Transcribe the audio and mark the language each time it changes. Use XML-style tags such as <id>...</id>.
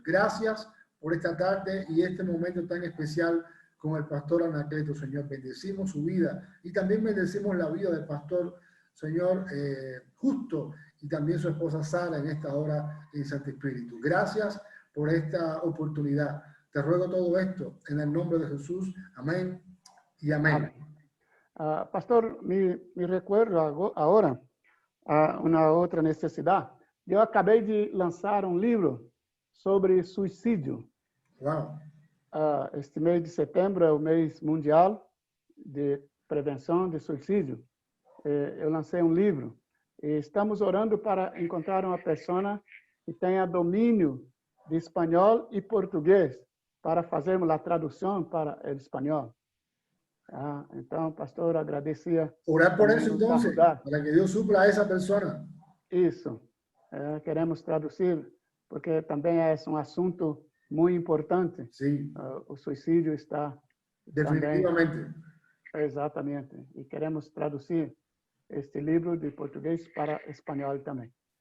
<es>Gracias por esta tarde y este momento tan especial con el pastor Anacleto, Señor. Bendecimos su vida y también bendecimos la vida del pastor, Señor, Justo, y también su esposa Sara en esta hora en Santo Espíritu. Gracias por esta oportunidad. Te ruego todo esto en el nombre de Jesús. Amén y amén. Pastor, me recuerdo ahora</es> <pt>uma outra necessidade. Eu acabei de lançar um livro sobre suicídio. Wow. Este mês de setembro é o mês mundial de prevenção de suicídio. Eu lancei um livro e estamos orando para encontrar uma pessoa que tenha domínio de espanhol e português para fazermos a tradução para o espanhol. Então, pastor, agradecia.</pt> <es>Orar por eso entonces, para que Dios supla a esa persona.</es> <pt>Isso. Queremos traduzir, porque também é um assunto muito importante.</pt> <es>Sí.</es> <pt>O suicídio está...</pt> <es>Definitivamente.</es> <pt>Também, exatamente. E queremos traduzir este livro de português para espanhol também.</pt>